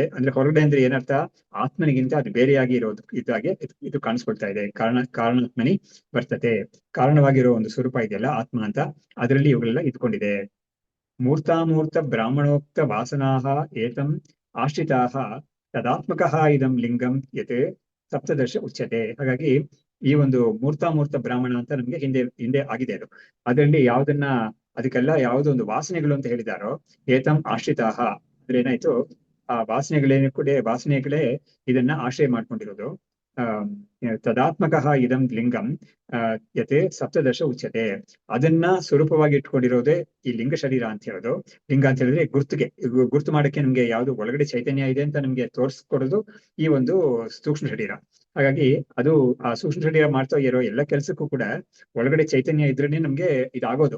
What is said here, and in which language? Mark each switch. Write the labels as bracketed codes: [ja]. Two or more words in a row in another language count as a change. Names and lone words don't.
[kn] ಅಂದ್ರೆ ಹೊರಗಡೆ ಅಂದ್ರೆ ಏನರ್ಥ, ಆತ್ಮನಿಗಿಂತ ಅದು ಬೇರೆಯಾಗಿ ಇರೋದು ಇದಾಗೆ ಇದು ಕಾಣಿಸ್ಕೊಳ್ತಾ ಇದೆ. [sa] ಕಾರಣಾತ್ಮನಿ ಬರ್ತತೆ, [kn] ಕಾರಣವಾಗಿರೋ ಒಂದು ಸ್ವರೂಪ ಇದೆಯಲ್ಲ ಆತ್ಮ ಅಂತ, ಅದರಲ್ಲಿ ಇವುಗಳೆಲ್ಲ ಇದ್ಕೊಂಡಿದೆ. [sa] ಮೂರ್ತಾಮೂರ್ತ ಬ್ರಾಹ್ಮಣೋಕ್ತ ವಾಸನಾಹ ಏತಂ ಆಶ್ರಿತಾಹ ತದಾತ್ಮಕಃ ಇದಂ ಲಿಂಗಂ ಯತ್ ಸಪ್ತದರ್ಶ ಉಚ್ಯತೆ. [kn] ಹಾಗಾಗಿ ಈ ಒಂದು ಮೂರ್ತಾಮೂರ್ತ ಬ್ರಾಹ್ಮಣ ಅಂತ ನಮ್ಗೆ ಹಿಂದೆ ಆಗಿದೆ. ಅದು ಅದರಲ್ಲಿ ಅದಕ್ಕೆಲ್ಲ ಯಾವುದೋ ಒಂದು ವಾಸನೆಗಳು ಅಂತ ಹೇಳಿದಾರೋ, [sa] ಏತಂ ಆಶ್ರಿತಾಹ [kn] ಅಂದ್ರೆ ಏನಾಯ್ತು, ಆ ವಾಸನೆಗಳೇ ಇದನ್ನ ಆಶ್ರಯ ಮಾಡ್ಕೊಂಡಿರೋದು. [sa] ತದಾತ್ಮಕಃ ಇದಂ ಲಿಂಗಂ ಯತ್ ಸಪ್ತದಶ ಉಚ್ಯತೆ. [kn] ಅದನ್ನ ಸ್ವರೂಪವಾಗಿ ಇಟ್ಕೊಂಡಿರೋದೇ ಈ ಲಿಂಗ ಶರೀರ ಅಂತ ಹೇಳೋದು. ಲಿಂಗ ಅಂತ ಹೇಳಿದ್ರೆ ಗುರ್ತು ಮಾಡಕ್ಕೆ ನಮ್ಗೆ ಯಾವ್ದು ಒಳಗಡೆ ಚೈತನ್ಯ ಇದೆ ಅಂತ ನಮ್ಗೆ ತೋರಿಸ್ಕೊಡೋದು ಈ ಒಂದು ಸೂಕ್ಷ್ಮ ಶರೀರ. ಹಾಗಾಗಿ ಅದು ಆ ಸೂಕ್ಷ್ಮ ಶರೀರ ಮಾಡ್ತಾ ಇರೋ ಎಲ್ಲ ಕೆಲಸಕ್ಕೂ ಕೂಡ ಒಳಗಡೆ ಚೈತನ್ಯ ಇದ್ರೇನೆ ನಮ್ಗೆ ಇದಾಗೋದು.